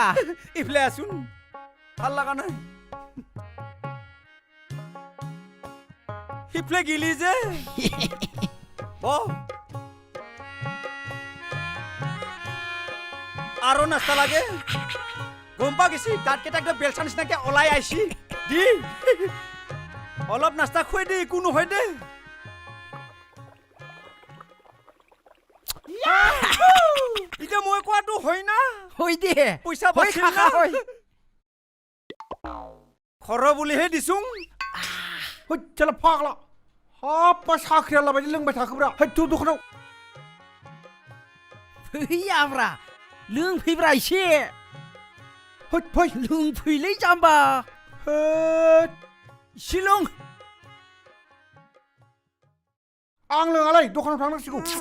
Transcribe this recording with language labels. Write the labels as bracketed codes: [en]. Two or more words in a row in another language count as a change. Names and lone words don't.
[as] ইফালে আছোন ভাল লগা নাই সিফালে গিলি যে আৰু নাস্তা লাগে গম পা গেছি তাত কেইটা বেলচা নিচিনাকে ওলাই আইছি দি অলপ নাস্তা খুৱাই দে একো নহয় দে এতিয়া মই কোৱাটো হয় না হৈ দে পইচা হৈ কাকা হৈ খৰ বুলিহে দিছোং চল ফাগলা [brx] हाब साख्रिया लाबायदि लोंबाय थाखोब्रा हैथु दखानाव फैयाब्रा लोंफैब्रा एसे हैथ फै लोंफैलै जाम्बा हैथ एसे लों आं लोङालै दखानाव थांनांसिगौ